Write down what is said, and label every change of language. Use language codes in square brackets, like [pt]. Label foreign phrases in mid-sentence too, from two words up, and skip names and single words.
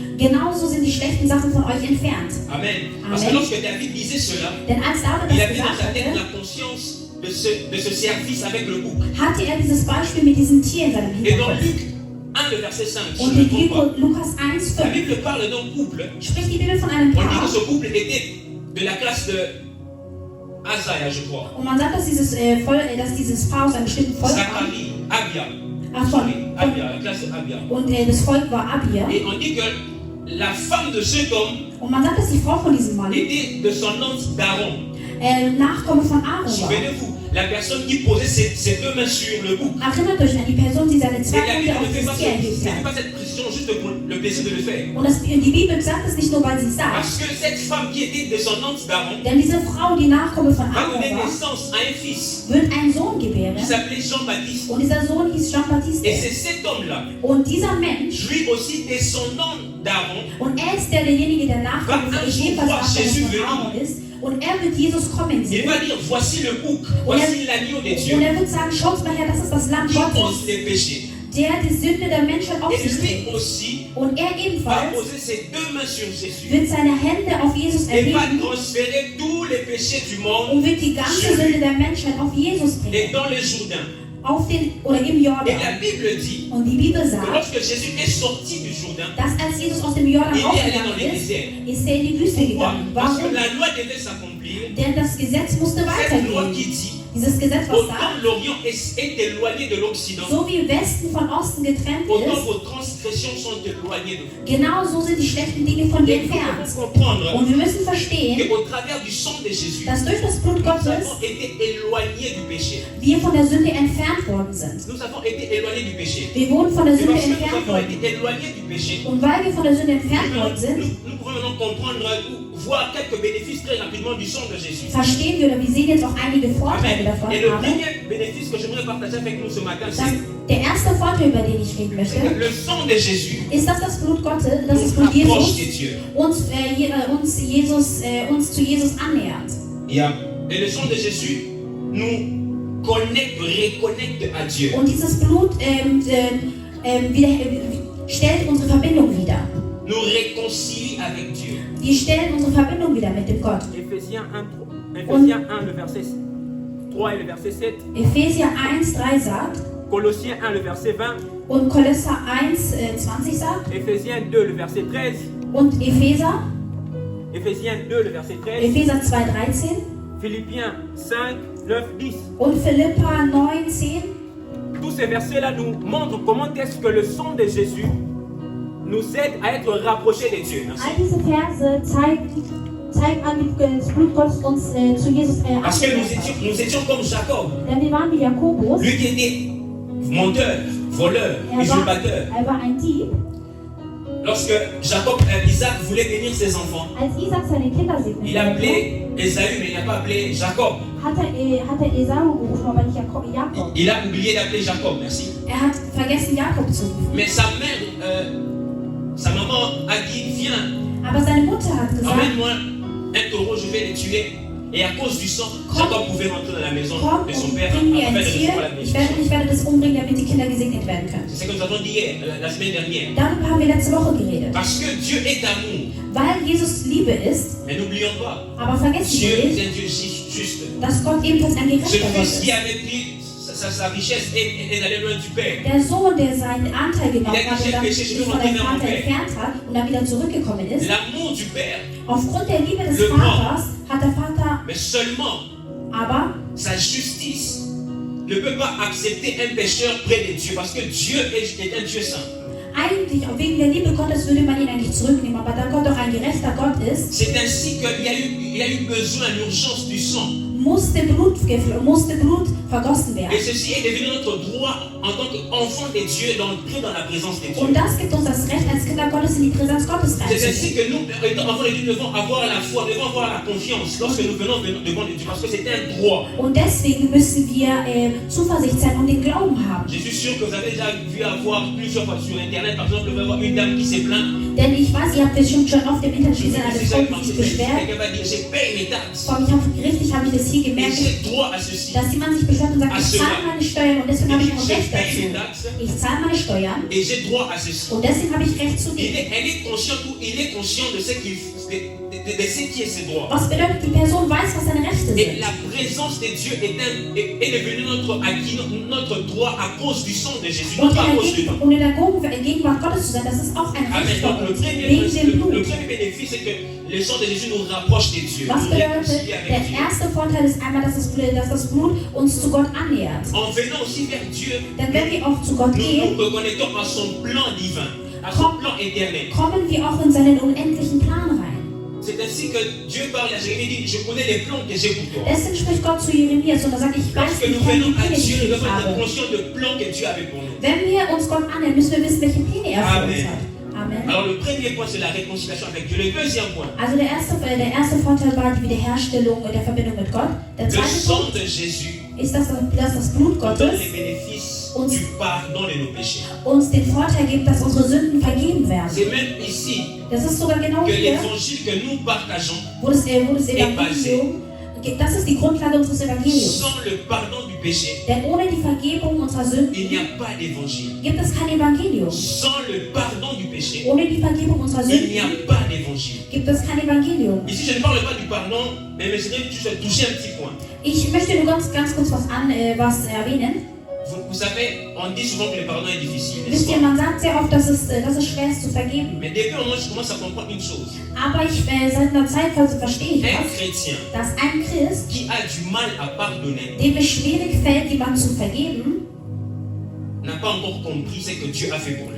[de] Genauso sind die schlechten Sachen von euch entfernt. [fr] Amen. Parce que Amen. lorsque David disait cela, [de] Denn als David [fr] il [de] das [fr] avait dans [de] gesagt [fr] sa tête [de] hatte, [fr] la conscience de ce service avec le bouc. [de] hatte er dieses Beispiel mit diesem Tier in seinem [fr] Et dans [de] Hinterkopf. [fr] Luc 1, le verset 5, si [de] Und [fr] je ne [de] in [fr] me trompe pas, [de] Lukas 1, [fr] la 5 Bible parle d'un couple. [de] spricht die Bibel von einem [fr] On dit [de] Paar. [fr] que ce couple était de la classe de Asaïa, je crois. [de] Und man sagt, dass dieses Paar aus einem bestimmten Volk war. [fr] Zacharie, Abia. [de] Ach, Sorry, [fr] Abia, la classe de Abia. [de] Und das Volk war Abia. [fr] Et on dit que la femme de cet homme [de] Und man sagt, dass die Frau von diesem Mann [fr] était descendante d'Aaron. [de] Nachkomme von Aaron war. [fr] Souvenez-vous, la personne qui posait ses deux mains sur le bouc. [de] Erinnert euch an die Person, die seine [fr] Et [de] zwei [fr] la [de] Hände [fr] Bible [de] auf [fr] ne fait [de] das [fr] pas, [de] Tier erhebt [fr] pas [de] hat. [fr] cette précision juste pour le plaisir de le faire. [de] Und die Bibel sagt es nicht nur, weil sie sagt, [fr] Parce que cette femme qui qui était descendante d'Aaron [de] Denn diese Frau, die Nachkomme von [fr] va [de] Aaron [fr] donner [de] war, [fr] naissance à un fils [de] wird einen Sohn gebären. [fr] qui s'appelait Jean-Baptiste. [de] Und dieser Sohn hieß Jean-Baptiste. [fr] Et c'est cet homme-là, [de] Und dieser Mensch, [fr] lui aussi descendant d'Aaron, [de] und er ist derjenige, der Nachkomme [fr] Va [de] von [fr] un jour voir Jésus [de] von Aaron ist. Und er wird Jesus kommen [fr] il [de] sehen. [fr] va dire, voici le bouc, voici l'agneau de [de] Und [fr] Dieu [de] er wird sagen, schaut mal her, das ist das Lamm [fr] qui ôte [de] Gottes, [fr] les péchés. [de] der die Sünde der Menschen auf [fr] Et [de] sich [fr] lui [de] trägt. [fr] aussi [de] Und er [fr] va [de] ebenfalls [fr] poser ses deux mains sur Jésus [de] wird seine Hände auf Jesus [fr] et va [de] erheben [fr] transférer tous les péchés du monde [de] und wird die ganze Sünde der Menschheit auf Jesus [fr] et [de] bringen. [fr] dans le Jourdain. [de] Auf den, oder im [fr] Et [de] Jordan. [fr] la Bible dit [de] Und die Bibel [fr] que [de] sagt, [fr] lorsque Jésus est sorti du Jourdain, [de] dass als Jesus aus dem Jordan [fr] il est allé dans [de] aufgegangen [fr] les [de] ist, [fr] déserts. [de] ist er in die Wüste [fr] Pourquoi? [de] gegangen. [fr] Parce que [de] Warum? [fr] la loi devait s'accomplir. [de] Denn das Gesetz musste [fr] Cette loi [de] weitergehen. [fr] qui dit [de] Dieses Gesetz, was [fr] autant [de] sagt, [fr] l'Orient est éloigné de l'Occident, [de] so wie Westen von Osten getrennt [fr] autant [de] ist, [fr] vos transgressions sont éloignées de vous. [de] genau so sind die schlechten Dinge von dir [fr] Et nous [de] entfernt. [fr] devons comprendre [de] Und wir müssen verstehen, [fr] qu'au travers du sang de Jésus, [de] dass durch das Blut [fr] nous [de] Gottes [fr] avons été éloignés du péché. [de] wir von der Sünde entfernt worden sind. [fr] Nous avons été éloignés du péché. [de] Wir wurden von der [fr] Et [de] Sünde [fr] parce que nous [de] entfernt [fr] avons [de] worden. [fr] été éloignés du péché, [de] Und weil wir von der Sünde entfernt worden sind, [fr] nous pouvons maintenant comprendre ou voir quelques bénéfices très rapidement du sang de Jésus. [de] verstehen wir oder wir sehen jetzt auch einige Vorteile davon. [fr] Et le [de] Aber [fr] premier bénéfice que j'aimerais partager avec nous ce matin, c'est [de] der erste Vorteil, über den ich reden möchte, [fr] que le sang de Jésus [de] ist, dass das Blut Gottes, dass das [fr] nous [de] Blut [fr] rapproche [de] Jesus [fr] de Dieu. [de] uns zu Jesus annähert. Yeah. [fr] Et le sang de Jésus nous connecte, reconnecte à Dieu. [de] Und dieses Blut stellt unsere Verbindung wieder. [fr] Nous réconcilie avec Dieu. [de] Die stellen unsere Verbindung wieder mit dem Gott. [fr] Éphésiens 1, le verset 3 et le verset 7. [de] Epheser 1,3 sagt [fr] Colossiens 1, le verset 20. [de] und Kolosser 1,20 sagt [fr] Éphésiens 2, le verset 13. [de] und Epheser [fr] Éphésiens 2, le verset 13. [de] 2,13 [fr] Philippiens 5, 9, 10. [de] und Philippa 9,10. [fr] Tous ces versets-là nous montrent comment est-ce que le sang de Jésus nous aide à être rapprochés de Dieu. Merci. [de] All diese Verse zeigen an, wie das Blut Gottes uns zu Jesus [fr] Parce que [de] annähert hat. [fr] nous étions comme Jacob. [de] Denn wir waren wie Jakobus. [fr] Lui qui était menteur, voleur, usurpateur. [de] Er war ein Dieb. [fr] Lorsque Isaac voulait bénir ses enfants, [de] Als Isaac seine Kinder segnete, [fr] il a appelé Esaü, mais il n'a pas appelé Jacob. [de] hat er Esau gerufen, aber nicht Jakob. [fr] Il a oublié d'appeler Jacob, merci. [de] Er hat vergessen, Jakob zu rufen. [fr] Mais sa mère, sa maman a dit, viens, [de] Aber seine Mutter hat gesagt, [fr] emmène-moi un taureau, je vais le tuer. Et à cause du sang, Jacob pouvait rentrer dans la maison [de] komm [fr] de son [de] und [fr] père [de] bring mir [fr] afin [de] ein [fr] de [de] Tier. [fr] recevoir la [de] Ich [fr] bénédiction. [de] werde das umbringen, damit die Kinder gesegnet werden können. [fr] C'est ce que nous avons dit hier, la semaine dernière. [de] Darüber haben wir letzte Woche geredet. [fr] Parce que Dieu est amour. [de] Weil Jesus Liebe ist, [fr] Mais n'oublions pas, [de] aber vergessen [fr] Dieu [de] wir [fr] est [de] nicht, [fr] un Dieu juste. [de] dass Gott ebenfalls ein [fr] Ce [de] gerechter Gott [fr] fils qui [de] ist. [fr] avait pris sa richesse est allé loin du Père. [de] Der Sohn, der seinen Anteil genommen [fr] Il a [de] hat und dann [fr] péché, [de] sich von seinem Vater entfernt hat und dann wieder zurückgekommen ist, [fr] L'amour du Père, [de] aufgrund der Liebe des [fr] Le [de] Vaters hat der Vater [fr] mais seulement [de] aber [fr] sa justice ne peut pas accepter un pécheur près de Dieu. Parce que Dieu est un Dieu saint. [de] eigentlich, auch wegen der Liebe Gottes würde man ihn eigentlich zurücknehmen, aber da Gott doch ein gerechter Gott ist, [fr] C'est ainsi qu'il a eu besoin, l'urgence du sang. [de] musste Blut vergossen werden. [fr] Et ceci est devenu notre droit en tant qu'enfant de Dieu d'entrer dans la présence de [de] Und [fr] Dieu. [de] das gibt uns das Recht, als Kinder Gottes in die Präsenz Gottes [fr] C'est ainsi [de] reinzugehen. [fr] que nous, étant enfants de Dieu, devons avoir la foi, devons avoir la confiance lorsque nous venons devant Dieu. Parce que c'est un droit. [de] Und deswegen müssen wir Zuversicht sein und den Glauben haben. [fr] Je suis sûr que vous avez déjà vu avoir plusieurs fois sur Internet, par exemple, vous avoir une dame qui s'est plainte. [de] Denn ich weiß, ihr habt bestimmt schon oft im Internet [fr] Je [de] gesehen, eine Frau, die sich beschwert. [fr] quelqu'un va dire, j'ai payé mes taxes. [de] Vor allem, richtig habe ich das hier [fr] Et [de] gemerkt, [fr] j'ai droit à ceci. [de] dass jemand sich beschwert und sagt, ich zahle meine Steuern und deswegen habe ich auch [fr] J'ai [de] Recht [fr] payé mes [de] dazu. [fr] taxes [de] Ich zahle meine Steuern [fr] et j'ai droit à ceci. [de] und deswegen habe ich Recht zu dem. [fr] Elle est consciente ou il est conscient de ce qui est ses droits. [de] Was bedeutet, die Person weiß, was seine Rechte [fr] Et [de] sind. [fr] la présence de Dieu est devenue notre acquis, notre droit à cause du sang de Jésus, Und non pas à cause de nous. [de] in der Gegenwart Gottes zu sein, das ist auch ein Amen. Recht [fr] Donc [de] Gottes, wegen dem [fr] le [de] Blut. [fr] premier bénéfice, c'est que le sang de Jésus nous rapproche de Dieu. [de] Was [fr] Nous [de] bedeutet, [fr] réconcilie [de] der [fr] avec Dieu. [de] erste Vorteil ist einmal, dass das Blut uns zu Gott annähert. [fr] En venant aussi vers Dieu, [de] Denn wenn wir auch zu Gott [fr] nous [de] gehen, [fr] nous reconnectons à son plan divin, à son plan éternel. [de] kommen wir auch in seinen unendlichen Plan rein. [fr] C'est ainsi que Dieu parle à Jérémie, dit, je connais les plans que j'ai pour toi. [de] Deswegen spricht Gott zu Jeremias und er sagt, ich weiß, [fr] Lorsque [de] ich [fr] nous [de] kenne [fr] venons [de] die [fr] à [de] Pläne, die [fr] Dieu, nous [de] ich [fr] devons être [de] habe. [fr] conscients des plans que Dieu avait pour nous. [de] Wenn wir uns Gott annähern, müssen wir wissen, welche Pläne er für uns Amen. hat. [fr] Amen. Alors le premier point, c'est la réconciliation avec Dieu. Le deuxième point, [de] Also der erste Vorteil war die Wiederherstellung der Verbindung mit Gott. Der [fr] le [de] zweite [fr] sang [de] Punkt [fr] de Jésus [de] ist, dass das Blut [fr] donne [de] Gottes [fr] les bénéfices [de] uns, [fr] du pardon de nos péchés. [de] uns den Vorteil gibt, dass unsere Sünden vergeben werden. [fr] C'est même ici [de] Das ist sogar genau [fr] que [de] hier, [fr] l'évangile que nous partageons, [de] wo das Evangelium, das ist die Grundlage unseres Evangeliums. [fr] sans le pardon du péché, [de] Denn ohne die Vergebung unserer Sünden [fr] il n'y a pas d'évangile. [de] gibt es kein Evangelium. [fr] Sans le pardon du péché, [de] Ohne die Vergebung unserer [fr] il n'y a [de] Sünden [fr] pas d'évangile. [de] gibt es kein Evangelium. [fr] Ici, je ne parle pas du pardon, mais je vais juste toucher un petit point. [de] Ich möchte nur ganz kurz was erwähnen. [fr] Vous savez, on dit souvent que le pardon est difficile, n'est-ce [de] Wisst ihr, [fr] pas? [de] man sagt sehr oft, dass es schwer ist zu vergeben. [fr] Mais depuis un moment, je commence à comprendre une chose. [de] Aber seit einer Zeit verstehe ich [fr] Un [de] was, [fr] chrétien [de] dass ein Christ, [fr] qui a du mal à pardonner [de] dem es schwierig fällt, jemanden zu vergeben, [fr] n'a pas encore compris ce que Dieu a fait pour lui.